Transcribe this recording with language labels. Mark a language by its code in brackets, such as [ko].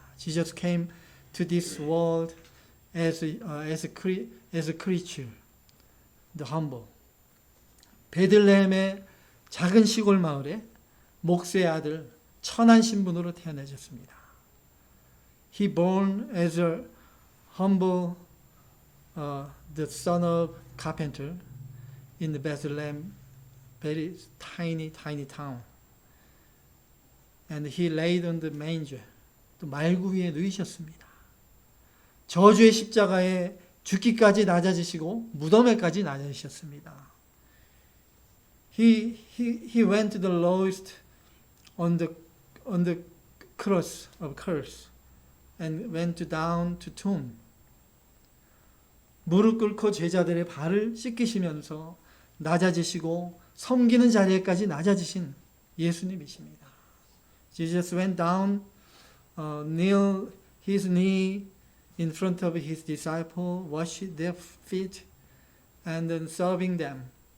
[en] Jesus came to this world as a creature, the humble. [ko] 베들레헴의 작은 시골 마을에 목수의 아들 천한 신분으로 태어나셨습니다. [en] He born as a humble, the son of carpenter in the Bethlehem, very tiny town. And he laid on the manger. [ko] 또 말구 위에 누이셨습니다. 저주의 십자가에 죽기까지 낮아지시고 무덤에까지 낮아지셨습니다. [en] He went to the lowest on the cross of curse and went down to tomb. [ko] 무릎 꿇고 제자들의 발을 씻기시면서 낮아지시고 섬기는 자리에까지 낮아지신 예수님이십니다. [en] Jesus went down, kneel his knee in front of his disciples, washed their feet, and then serving them.